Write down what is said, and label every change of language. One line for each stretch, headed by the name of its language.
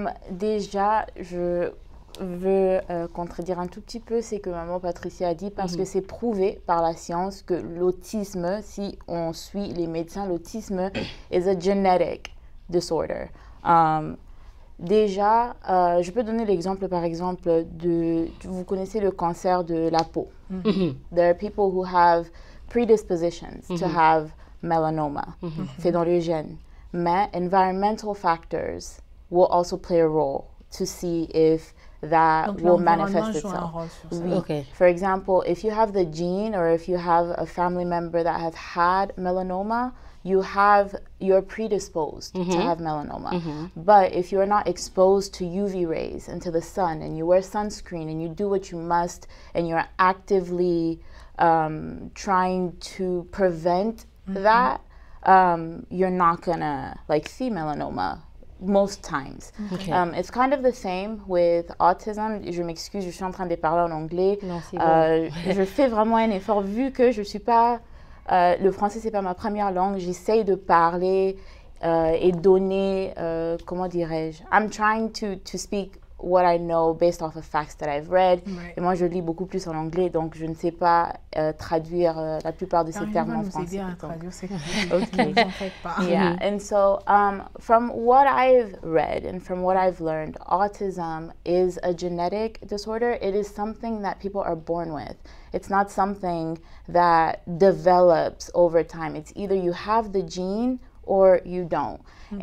French: Déjà, je veux contredire un tout petit peu ce que maman Patricia a dit parce que c'est prouvé par la science que l'autisme, si on suit les médecins, l'autisme
English: is a genetic disorder.
French: Déjà, je peux donner l'exemple, par exemple, vous connaissez le cancer de la peau.
English: There are people who have predispositions to have melanoma.
French: C'est dans le gène. Mais
English: environmental factors will also play a role to see if that will manifest itself. Okay. For example, if you have the gene or if you have a family member that has had melanoma, you're predisposed to have melanoma. But if you're not exposed to UV rays and to the sun and you wear sunscreen and you do what you must and you're actively trying to prevent that, you're not gonna see melanoma most times. Okay. It's kind of the same with autism.
French: Je m'excuse, je suis en train de parler en anglais. Non, c'est bon. Je fais vraiment un effort vu que je suis pas le français, c'est pas ma première langue. J'essaye de parler et donner, comment dirais-je?
English: I'm trying to speak what I know based off of facts that I've read. Right.
French: Et moi, je lis beaucoup plus en anglais, donc je ne sais pas traduire la plupart de ces termes en français.
English: Okay. Yeah, and so from what I've read and from what I've learned, autism is a genetic disorder. It is something that people are born with. It's not something that develops over time. It's either you have the gene or you don't. Okay.